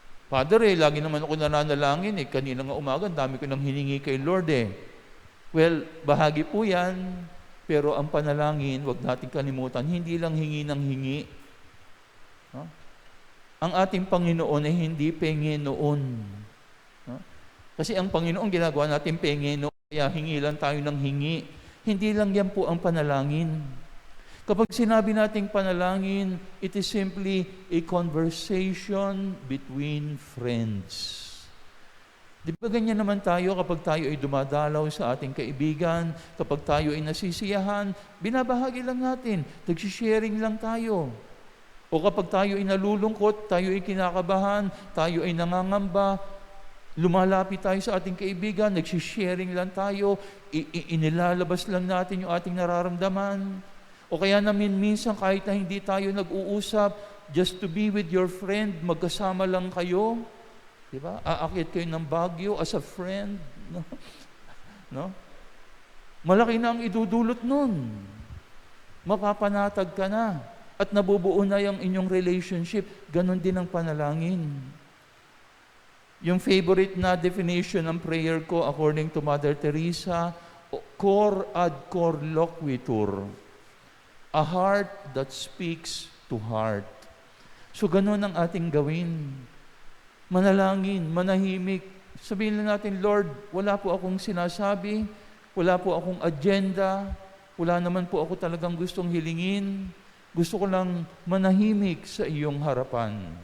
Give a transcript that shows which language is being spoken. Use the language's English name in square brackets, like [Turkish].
[Filipino] Father, lagi naman ako nananalangin kanina nga umaga, dami ko nang hiningi kay Lord Well, bahagi po yan, pero ang panalangin, wag natin kalimutan, hindi lang hingi ng hingi. No? Ang ating Panginoon ay hindi Panginoon. No? Kasi ang Panginoon ginagawa natin Panginoon, kaya hingi lang tayo ng hingi. Hindi lang yan po ang panalangin. Kapag sinabi nating panalangin, [English] it is simply a conversation between friends. [Filipino] Di ba ganyan naman tayo kapag tayo ay dumadalaw sa ating kaibigan, kapag tayo ay nasisiyahan, binabahagi lang natin, nagsisharing lang tayo. O kapag tayo ay nalulungkot, tayo ay kinakabahan, tayo ay nangangamba, lumalapit tayo sa ating kaibigan, nagsisharing lang tayo, inilalabas lang natin yung ating nararamdaman. O kaya namin minsan kahit na hindi tayo nag-uusap, [English] just to be with your friend, [Filipino] magkasama lang kayo. Diba? Aakit kayo ng Baguio [English] as a friend. [Filipino] No? Malaki na ang idudulot nun. Mapapanatag ka na. At nabubuo na yung inyong relationship. Ganon din ang panalangin. Yung favorite na definition ng prayer ko according to Mother Teresa, [Latin] cor ad cor loquitur. [English] A heart that speaks to heart. [Filipino] So ganon ang ating gawin. Manalangin, manahimik. Sabihin lang natin, Lord, wala po akong sinasabi, wala po akong agenda, wala naman po ako talagang gustong hilingin. Gusto ko lang manahimik sa iyong harapan.